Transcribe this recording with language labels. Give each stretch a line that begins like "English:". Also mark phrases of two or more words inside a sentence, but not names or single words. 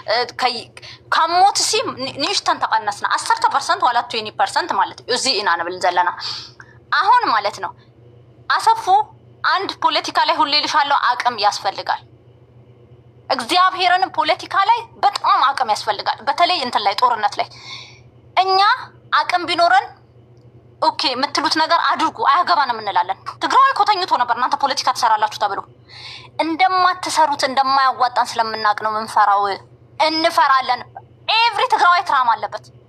Tigrinya: ካብ ሞትሲ ንእሽተን ተቀነስና 10% ዋላ 20% ማለት እዩ። እዚ ኢና ንብል ዘለና
Amharic: አሁን ማለት ነው። አሰፉ አንድ ፖለቲካ ላይ ሁሌ ልሻለው አቅም ያስፈልጋል። እግዚአብሔርን ፖለቲካ ላይ በጣም አቅም ያስፈልጋል። በተለይ እንትን ላይ ጦርነት ላይ እኛ አቅም ቢኖረን ኦኬ የምትሉት ነገር አድርጉ አያገባንም እንላለን። ትግራዋይ ኮተኝቶ ነበር እናንተ ፖለቲካ ትሰራላችሁ ተብሎ እንደማትሰሩት እንደማያዋጣን ስለምናቅ ነው ምንፈራው። እንፈራለን። ኤቭሪ ትግራዋይ ትራማ አለበት።